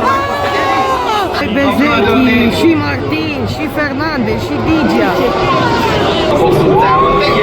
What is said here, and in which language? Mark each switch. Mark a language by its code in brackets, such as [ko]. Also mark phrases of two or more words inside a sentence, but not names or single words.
[ro] Bezeki, și Martin, și Fernandez, și Digia. [hu] hosszú távon